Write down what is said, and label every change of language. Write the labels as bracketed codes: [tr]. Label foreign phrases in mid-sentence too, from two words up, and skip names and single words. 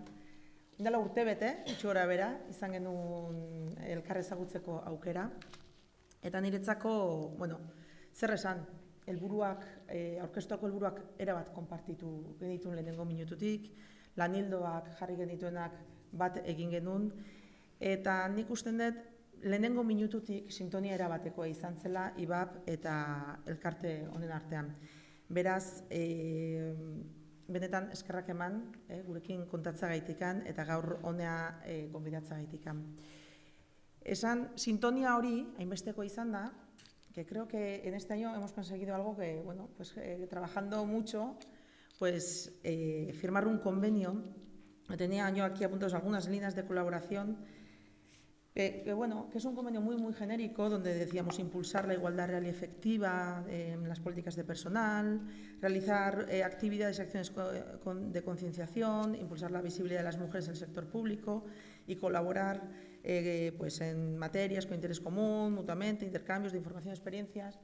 [eu] Dela urtebete, itxura bera, izan genuen elkar ezagutzeko aukera, eta niretzako, zer esan, aurkeztuako helburuak erabat konpartitu genituen lehenengo minututik, lanildoak jarri genituenak bat egin genuen, eta nik usten dut lehenengo minututik sintonia erabatekoa izan zela IBAP eta elkarte honen artean. Beraz, benetan eskerrak eman, gurekin kontatza gaitikan eta gaur honea gonbidatza gaitikan. Esan, sintonia hori, hainbesteko izan da, [es] que creo que en este año hemos conseguido algo que, bueno, pues trabajando mucho, pues firmar un convenio. Tenía yo aquí apuntados algunas líneas de colaboración, que es un convenio muy genérico, donde decíamos impulsar la igualdad real y efectiva en las políticas de personal, realizar actividades y acciones de concienciación, impulsar la visibilidad de las mujeres en el sector público y colaborar pues en materias con interés común, mutuamente, intercambios de información y experiencias.